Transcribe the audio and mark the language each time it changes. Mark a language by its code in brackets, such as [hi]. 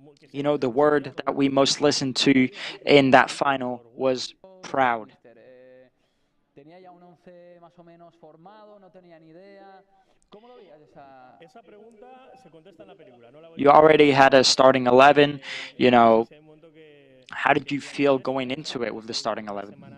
[en] You know, the word that we most listened to in that final was proud. [es] Tenía ya un 11 más o menos formado, no tenía ni idea. ¿Cómo lo veías esa pregunta? Se contesta en la película, no la voy [en] You already had a starting 11, you know. How did you feel going into it with the starting 11?